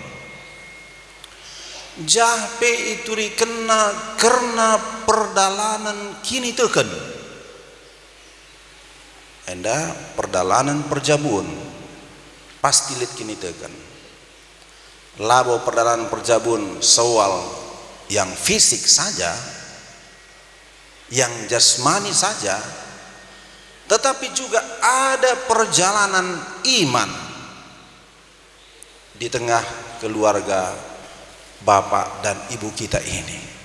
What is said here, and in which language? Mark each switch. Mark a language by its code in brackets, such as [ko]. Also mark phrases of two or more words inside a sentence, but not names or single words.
[btx] jahpe ituri kena karena perdalanan kini teken enda perdalanan perjabun pasti lihat kini teken labo perdalanan perjabun [id] soal yang fisik saja yang jasmani saja tetapi juga ada perjalanan iman di tengah keluarga bapak dan ibu kita ini.